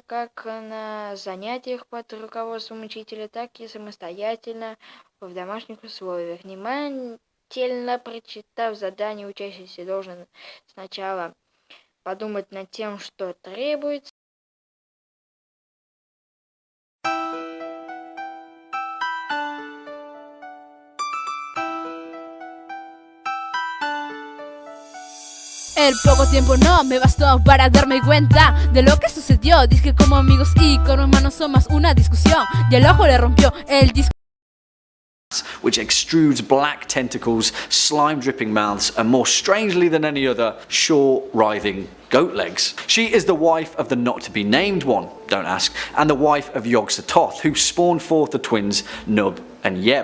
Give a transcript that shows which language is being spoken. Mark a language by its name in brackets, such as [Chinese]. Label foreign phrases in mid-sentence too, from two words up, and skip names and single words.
[Russian] как на занятиях под руководством учителя, так и самостоятельно в домашних условиях. Внимательно прочитав задание, учащийся должен сначала подумать над тем, что требуется. [Spanish] El poco tiempo no me bastó para darme cuenta de lo que sucedió. Dije como amigos y como hermanos somos una discusión y el ojo le rompió el disco. [English] Which extrudes black tentacles, slime dripping mouths, and more strangely than any other, short writhing goat legs. She is the wife of the not to be named one, don't ask, and the wife of Yog-Sothoth, who spawned forth the twins Nub and Yeb.